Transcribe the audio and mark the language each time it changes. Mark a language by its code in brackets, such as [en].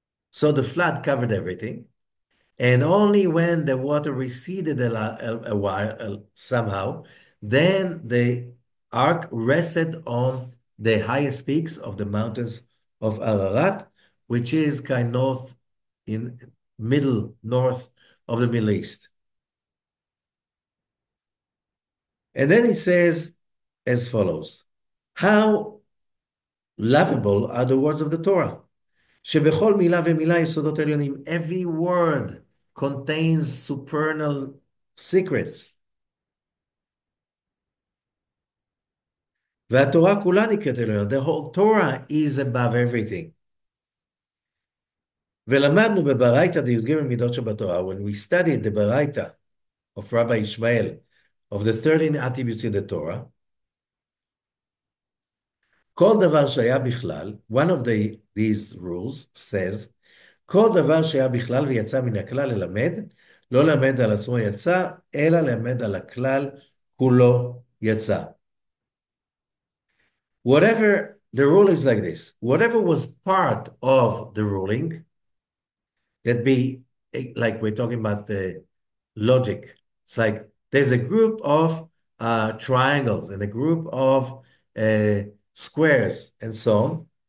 [en] So the flood covered everything, and only when the water receded a while, somehow, then the ark rested on the highest peaks of the mountains of Ararat, which is kind of north, in middle north of the Middle East. And then it says as follows, how lovable are the words of the Torah. [he] שבכל מילה ומילה יסודות עליונים. [en] Every word contains supernal secrets. [he] והתורה כולה נקראת עליונה. [en] The whole Torah is above everything. [he] ולמדנו בברייתא די"ג מידות שבתורה, [en] when we studied the Baraita of Rabbi Ishmael, of the 13 attributes in the Torah, [he] כל דבר שהיה בכלל, [en] one of these rules says, [he] כל דבר שהיה בכלל ויצא מן הכלל ללמד, לא למד על עצמו יצא, אלא למד על הכלל כולו יצא. [en] Whatever, the rule is like this, whatever was part of the ruling, that be, like we're talking about the logic, it's like there's a group of triangles and a group of squares and so on.